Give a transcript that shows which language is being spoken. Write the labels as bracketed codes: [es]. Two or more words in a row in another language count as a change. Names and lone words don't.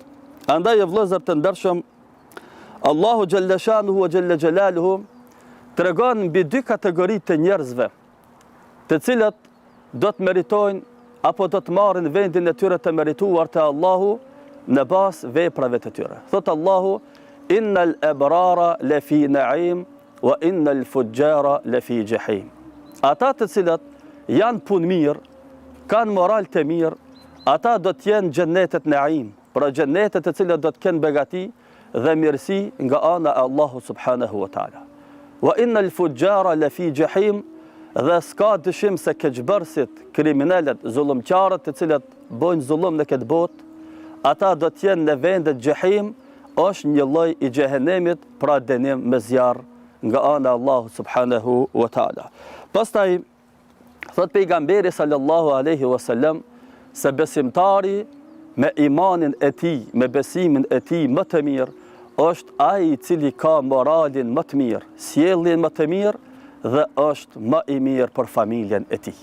[sq] Andaj vëllezër të ndershëm, Allahu [ar] جل شأنه وجل جلاله [sq] tregon mbi dy kategori të njerëzve, të cilët do të meritojnë apo do të marrin vendin e tyre të merituar te Allahu në bazë veprave të tyre. Thot Allahu: [ar] إن الأبرار لفي نعيم وإن الفجار لفي جحيم. [sq] Ata të cilët janë punë mirë, kanë moral të mirë, ata do të jenë xhennetet na'im, pra xhennetet të cilët do të kenë begati dhe mirësi nga ana e Allahu [ar] سبحانه وتعالى. وإن الفجار لفي جحيم, [sq] dhe s'ka dyshim se keqbërësit, kriminalet, zullumqarët të cilët bojnë zullum në këtë botë, ata do të jenë në vendet xhehim, është një lloj i xhehenemit, pra dënim me zjarr nga ana Allahu [ar] سبحانه وتعالى. [sq] Pastaj thot pejgamberi [ar] صلى الله عليه وسلم [sq] se besimtari me imanin e tij, me besimin e tij më të mirë, është ai i cili ka moralin më të mirë, sjelljen më të mirë, dhe është më i mirë për familjen e tij.